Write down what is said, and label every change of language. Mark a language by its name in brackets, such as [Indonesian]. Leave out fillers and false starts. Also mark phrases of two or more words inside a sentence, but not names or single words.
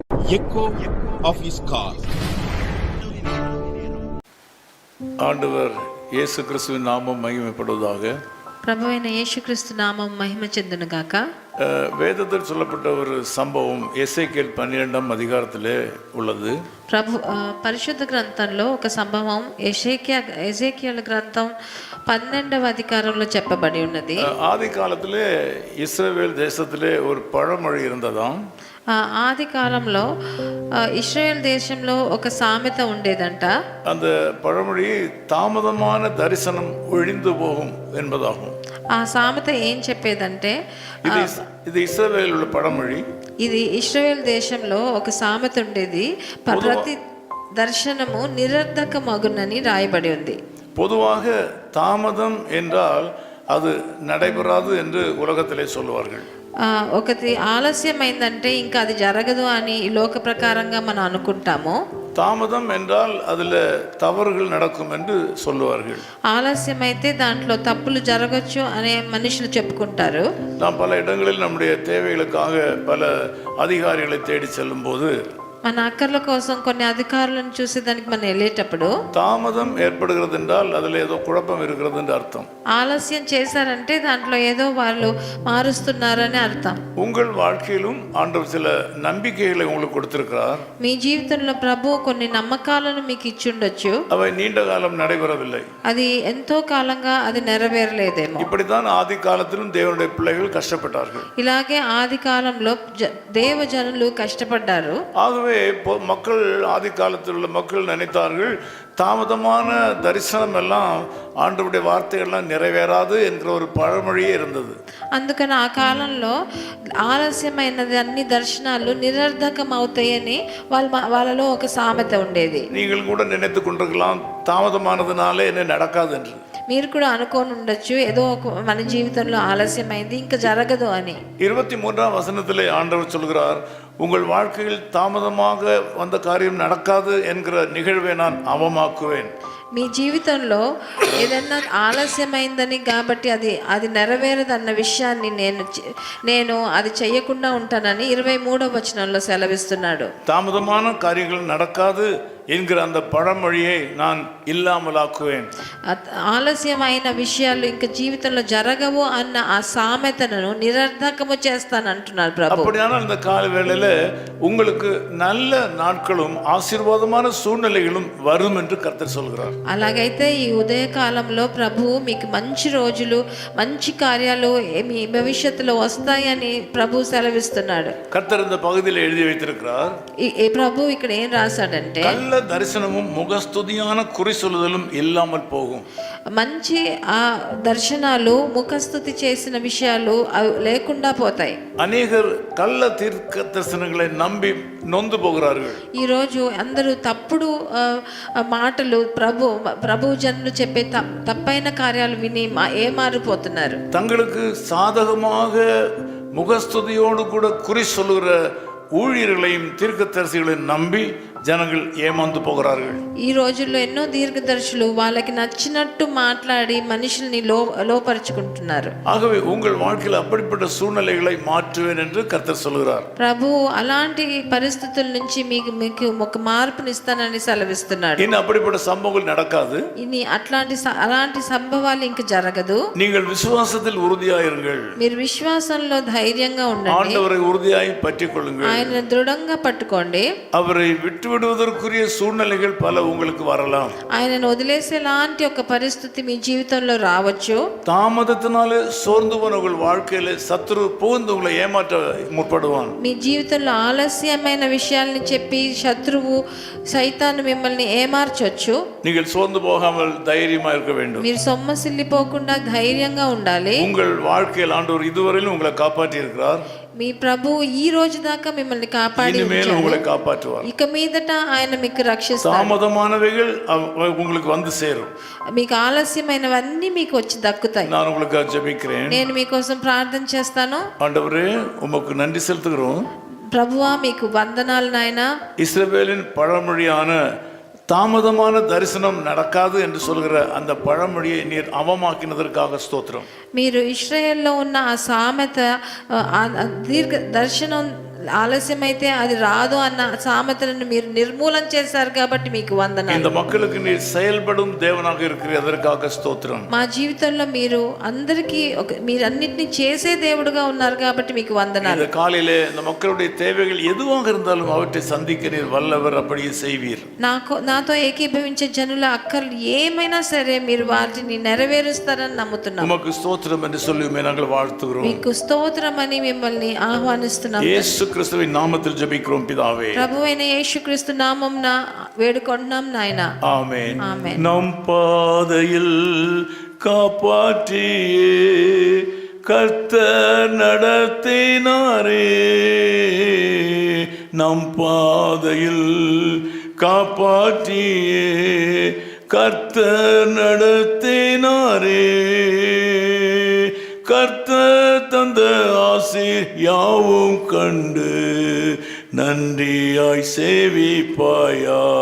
[English] echo of his call. [Tamil] ஆண்டவர் இயேசு கிறிஸ்துவின் நாமம் மகிமைப்படுவதாக. [Telugu] ప్రభువైన యేసుక్రీస్తు నామం మహిమ చెందును గాక. [Tamil] வேதத்தில் சொல்லப்பட்ட ஒரு சம்பவம் எசேக்கியேல் 12ஆம் அதிகாரத்திலே உள்ளது. [Telugu] పరిశుద్ధ గ్రంథంలో ఒక సంభవం ఎజేకియల్ గ్రంథం 12వ అధికారంలో చెప్పబడి ఉన్నది. [Tamil] ஆதி காலத்திலே இஸ்ரவேல் தேசத்திலே ஒரு பழமொழி இருந்ததாம். [Telugu] ఆది కాలంలో ఇశ్రాయేల్ దేశంలో ఒక సామెత ఉండేదంట. [Tamil] அந்த பழமொழி தாமதமான தரிசனம் ஒழிந்து போகும் என்பதாகும். [Telugu] ఆ సామెత ఏం చెప్పేదంటే, [Tamil] ఇది ఇశ్రాయేల్ உள்ள பழமொழி. [Telugu] ఇది ఇశ్రాయేల్ దేశంలో ఒక సామెత ఉండేది, ప్రతి దర్శనము నిరర్ధకమగునని రాయబడి ఉంది. [Tamil] பொதுவாக தாமதம் என்றால் அது நடைபெறாது என்று உலகத்திலே சொல்லுவார்கள். [Telugu] ఒకటి ఆలస్యమైందంటే ఇంకా అది జరగదు అని లోక ప్రకారంగా మనం అనుకుంటాము. [Tamil] தாமதம் என்றால் அதில் தவறுகள் நடக்கும் என்று சொல்லுவார்கள். [Telugu] ఆలస్యమైతే దాంట్లో తప్పులు జరగచ్చు అనే మనుషులు చెప్పుకుంటారు. [Tamil] நாம் பல இடங்களில் நம்முடைய தேவைகளுக்காக பல அதிகாரிகளை தேடி செல்லும் போது [Telugu] మన అక్కర్ల కోసం కొన్ని అధికారులను చూసి దానికి మనం వెళ్ళేటప్పుడు [Tamil] தாமதம் ஏற்படுகிறது என்றால் அதில் ஏதோ குழப்பம் இருக்கிறது என்று அர்த்தம். [Telugu] ఆలస్యం చేశారంటే దాంట్లో ఏదో వాళ్ళు మారుస్తున్నారని అర్థం. [Tamil] உங்கள் வாழ்க்கையிலும் ஆண்டவர் சில நம்பிக்கைகளை உங்களுக்கு கொடுத்திருக்கிறார். [Telugu] మీ జీవితంలో ప్రభు కొన్ని నమ్మకాలను మీకు ఇచ్చి ఉండొచ్చు. [Tamil] அவை நீண்ட காலம் நடைபெறவில்லை. [Telugu] అది ఎంతో కాలంగా అది నెరవేరలేదేమో. [Tamil] இப்படித்தான் ஆதி காலத்திலும் தேவனுடைய பிள்ளைகள் கஷ்டப்பட்டார்கள். [Telugu] ఇలాగే ఆది కాలంలో దేవజనులు కష్టపడ్డారు. [Tamil] ஆகவே மக்கள் ஆதி காலத்தில் உள்ள மக்கள் நினைத்தார்கள், தாமதமான தரிசனம் எல்லாம் ஆண்டவருடைய வார்த்தைகள்லாம் நிறைவேறாது என்கிற ஒரு பழமொழியே இருந்தது. [Telugu] అందుకని ఆ కాలంలో ఆలస్యమైనది అన్ని దర్శనాలు నిరర్ధకం అవుతాయని వాళ్ళలో ఒక సామెత ఉండేది. [Tamil] நீங்கள் கூட நினைத்து கொண்டிருக்கலாம், தாமதமானதுனாலே என்ன நடக்காது என்று. [Telugu] మీరు కూడా అనుకోని ఉండొచ్చు, ఏదో మన జీవితంలో ఆలస్యమైంది ఇంకా జరగదు అని. [Tamil] 23ஆம் வசனத்திலே ஆண்டவர் சொல்கிறார், உங்கள் வாழ்க்கையில் தாமதமாக வந்த காரியம் நடக்காது என்கிற நிகழ்வை நான் அவமாக்குவேன். [Telugu] మీ జీవితంలో ఏదన్నా ఆలస్యమైందని కాబట్టి అది నెరవేరదన్న విషయాన్ని నేను అది చెయ్యకుండా ఉంటానని 23వ వచనంలో సెలవిస్తున్నాడు. [Tamil] தாமதமான காரியங்கள் நடக்காது என்கிற அந்த பழமொழியை நான் இல்லாமலாக்குவேன். [Telugu] ఆలస్యమైన విషయాలు ఇంకా జీవితంలో జరగవు అన్న ఆ సామెతను నిరర్ధకము చేస్తాను అంటున్నారు ప్రభు. [Tamil] அப்படியானால் இந்த கால வேளையில உங்களுக்கு நல்ல நாட்களும் ஆசீர்வாதமான சூழ்நிலைகளும் வரும் என்று கர்த்தர் சொல்கிறார். [Telugu] అలాగైతే ఈ ఉదయ కాలంలో ప్రభు మీకు మంచి రోజులు మంచి కార్యాలు మీ భవిష్యత్తులో వస్తాయని ప్రభు సెలవిస్తున్నాడు. [Tamil] கர்த்தர் இந்த பகுதியில் எழுதி வைத்திருக்கிறார். [Telugu] ఈ ప్రభు ఇక్కడ ఏం రాశాడంటే, [Tamil] நல்ல தரிசனமும் முகஸ்துதியான குறி சொல்லுதலும் இல்லாமல் போகும். [Telugu] మంచి ఆ దర్శనాలు ముఖస్తుతి చేసిన విషయాలు లేకుండా పోతాయి. [Tamil] அநேகர் கள்ள தீர்க்க தரிசனங்களை நம்பி நொந்து போகிறார்கள். [Telugu] ఈ రోజు అందరూ తప్పుడు మాటలు ప్రభు జనులు చెప్పే తప్పైన కార్యాలు విని ఏమారిపోతున్నారు. [Tamil] தங்களுக்கு சாதகமாக முகஸ்துதியோடு கூட குறி சொல்லுகிற ஊழியர்களையும் தீர்க்கதரிசிகளையும் நம்பி ஜனங்கள் ஏமாந்து పోகிறார்கள். [Telugu] ఈ రోజుల్లో ఎన్నో దీర్ఘదర్శులు వాళ్ళకి నచ్చినట్టు మాట్లాడి మనుషుల్ని లోపరుచుకుంటున్నారు. [Tamil] ஆகவே உங்கள் வாழ்க்கையில் அப்படிப்பட்ட சூழ்நிலைகளை மாற்றுவேன் என்று கர்த்தர் சொல்கிறார். [Telugu] ప్రభు అలాంటి పరిస్థితుల నుంచి మీకు ఒక మార్పుని ఇస్తానని సెలవిస్తున్నాడు. [Tamil] ఇన్ని அப்படிப்பட்ட சம்பவங்கள் நடக்காது. [Telugu] ఇన్ని అలాంటి సంభవాలు ఇంక జరగదు. [Tamil] நீங்கள் விசுவாசத்தில் உறுதியாயிருங்கள். [Telugu] మీరు విశ్వాసంలో ధైర్యంగా ఉండండి. [Tamil] ஆண்டவரை உறுதியாய் பற்றிக்கொள்ளுங்கள். [Telugu] ఆయన దృఢంగా పట్టుకోండి. [Tamil] அவரை விட்டு விடுவதற்குரிய சூழ்நிலைகள் பல உங்களுக்கு வரலாம். [Telugu] ఆయనను వదిలేసేలాంటి ఒక పరిస్థితి మీ జీవితంలో రావచ్చు. [Tamil] தாமதத்தினாலே சோர்ந்து போன உங்கள் வாழ்க்கையில சத்துரு புகுந்து உங்களை ஏமாற்ற முற்படுவான். [Telugu] మీ జీవితంలో ఆలస్యమైన విషయాల్ని చెప్పి శత్రువు సైతాను మిమ్మల్ని ఏమార్చొచ్చు. [Tamil] நீங்கள் சோர்ந்து போகாமல் தைரியமா இருக்க வேண்டும். [Telugu] మీరు సొమ్మసిల్లిపోకుండా ధైర్యంగా ఉండాలి. [Tamil] உங்கள் வாழ்க்கையில் ஆண்டவர் இதுவரையிலும் உங்களை காப்பாற்றி இருக்கிறார். [Telugu] మీ ప్రభు ఈ రోజు దాకా మిమ్మల్ని కాపాడి [Tamil] உங்களை காப்பாற்றுவார். [Telugu] ఇక మీదట ఆయన మీకు రక్షిస్తారు. [Tamil] தாமதமானவைகள் உங்களுக்கு வந்து சேரும். [Telugu] మీకు ఆలస్యమైనవన్నీ మీకు వచ్చి దక్కుతాయి. [Tamil] நான் உங்களுக்கு ஜெபிக்கிறேன். [Telugu] నేను మీకోసం ప్రార్థన చేస్తాను. [Tamil] ஆண்டவரே உமக்கு நன்றி செலுத்துகிறோம். [Telugu] ప్రభువా మీకు వందనాలు నాయనా. [Tamil] இஸ்ரவேலின் பழமொழியான தாமதமான தரிசனம் நடக்காது என்று சொல்கிற அந்த பழமொழியை நீர் அவமாக்கினதற்காக ஸ்தோத்திரம். [Telugu] మీరు ఇశ్రాయేల్లో ఉన్న ఆ సామెత దీర్ఘ దర్శనం ఆలస్యమైతే అది రాదు అన్న సామెతలను మీరు నిర్మూలన చేశారు కాబట్టి మీకు వందనాలు. [Tamil] இந்த மக்களுக்கு நீர் செயல்படும் தேவனாக இருக்கிறீர், அதற்காக ஸ்தோத்திரம். [Telugu] మా జీవితంలో మీరు అందరికీ మీరు అన్నిటిని చేసే దేవుడుగా ఉన్నారు కాబట్టి మీకు వందనాలు. [Tamil] இந்த காலையிலே இந்த மக்களுடைய தேவைகள் எதுவாக இருந்தாலும் அவற்றை சந்திக்க நீர் வல்லவர், அப்படியே செய்வீர். [Telugu] నాతో ఏకీభవించే జనుల అక్కర్లు ఏమైనా సరే మీరు వాటిని నెరవేరుస్తారని నమ్ముతున్నాం. [Tamil] உமக்கு ஸ்தோத்திரம் என்று சொல்லி நாங்கள் வாழ்த்துகிறோம். [Telugu] మీకు స్తోత్రం అని మిమ్మల్ని ఆహ్వానిస్తున్నాం. [Tamil] இயேசு கிறிஸ்துவின் நாமத்தில் ஜெபிக்கிறோம் பிதாவே. [Telugu] ప్రభువైన యేసుక్రీస్తు నామమున వేడుకొంటున్నాం నాయనా. [Tamil] ஆமென். [Telugu] ఆమేన్. [Tamil] நம் பாதையில் காப்பாற்றியே கர்த்தர் நடத்தினாரே, நம் பாதையில் காப்பாற்றியே கர்த்தர் நடத்தினாரே, கர்த்தர் தந்த ஆசீர் யாவும் கண்டு நன்றியாய் சேவிப்பாயா,